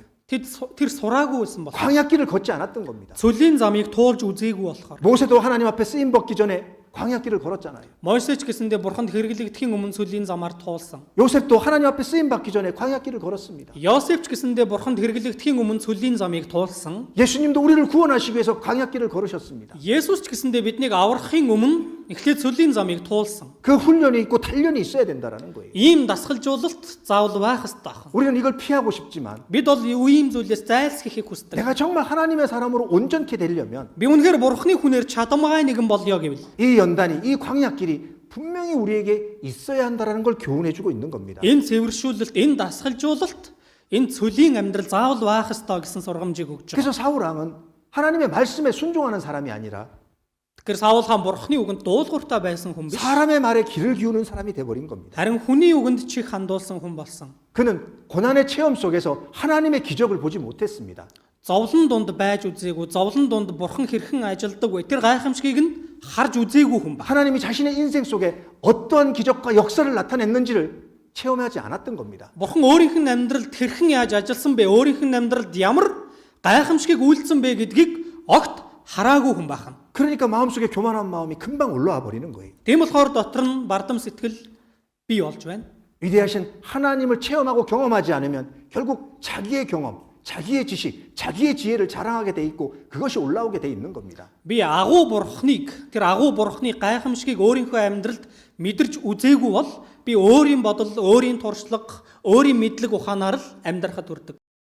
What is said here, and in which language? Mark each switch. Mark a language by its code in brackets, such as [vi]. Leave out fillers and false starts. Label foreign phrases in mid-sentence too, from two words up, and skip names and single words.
[mn] Тэр сураагүй байсан бол. [ko] 광야길을 걷지 않았던 겁니다. [mn] Цөлийн замыг туулж үзээгүй болохоор. [ko] 모세도 하나님 앞에 쓰임 받기 전에 광야길을 걸었잖아요. [mn] Мойсеч гэсэндээ бурханд хэрэглэгдэхийн өмнө цөлийн замаар туулсан. [ko] 요셉도 하나님 앞에 쓰임 받기 전에 광야길을 걸었습니다. [mn] Йосефч гэсэндээ бурханд хэрэглэгдэхийн өмнө цөлийн замыг туулсан. [ko] 예수님도 우리를 구원하시기 위해서 광야길을 걸으셨습니다. [mn] Есүс ч гэсэндээ биднийг аврахын өмнө эхлээд цөлийн замыг туулсан. [ko] 그 훈련이 있고 단련이 있어야 된다라는 거예요. [mn] Ийм дасгалжуулалт заавал байх ёстой байна. [ko] 우리는 이걸 피하고 싶지만 [mn] Бид бол ийм зүйлээс зайлсхийхийг хүсдэг. [ko] 내가 정말 하나님의 사람으로 온전케 되려면 [mn] Би үнэхээр бурхны хүнээр чадамгай нэгэн болё гэвэл [ko] 이 연단이 이 광야길이 분명히 우리에게 있어야 한다라는 걸 교훈해 주고 있는 겁니다. [mn] энэ цэвэршүүлэлт, энэ дасгалжуулалт, энэ цөлийн амьдрал заавал байх ёстой гэсэн сургамжийг өгч байгаа. [ko] 그래서 사울 왕은 하나님의 말씀에 순종하는 사람이 아니라 [mn] Тэгэхээр Саул хаан бурхны үгэнд дуулууртай байсан хүн биш. [ko] 사람의 말에 귀를 기우는 사람이 돼 버린 겁니다. [mn] Харин хүний үгэнд чих хандуулсан хүн болсон. [ko] 그는 고난의 체험 속에서 하나님의 기적을 보지 못했습니다. [mn] Зовлон дунд байж үзээгүй, зовлон дунд бурхан хэрхэн ажилдаг вэ? Тэр гайхамшигыг нь харж үзээгүй хүн ба. [ko] 하나님이 자신의 인생 속에 어떠한 기적과 역사를 나타냈는지를 체험하지 않았던 겁니다. [mn] Бурхан өөрийнх нь амьдралд хэрхэн яаж ажилласан бэ? Өөрийнх нь амьдралд ямар гайхамшигыг үйлдсэн бэ гэдгийг огт хараагүй хүн бахан. [ko] 그러니까 마음속에 교만한 마음이 금방 올라와 버리는 거예요. [mn] Тийм болохоор дотор нь бардам сэтгэл бий болж байна. [ko] 위대하신 하나님을 체험하고 경험하지 않으면 결국 자기의 경험, 자기의 지식, 자기의 지혜를 자랑하게 돼 있고 그것이 올라오게 돼 있는 겁니다. [mn] Би агуу бурхныг, тэр агуу бурхны гайхамшигыг өөрийнхөө амьдралд мэдэрч үзээгүй бол би өөрийн бодол, өөрийн туршлага, өөрийн мэдлэг ухаанаар л амьдрахад хүрдэг.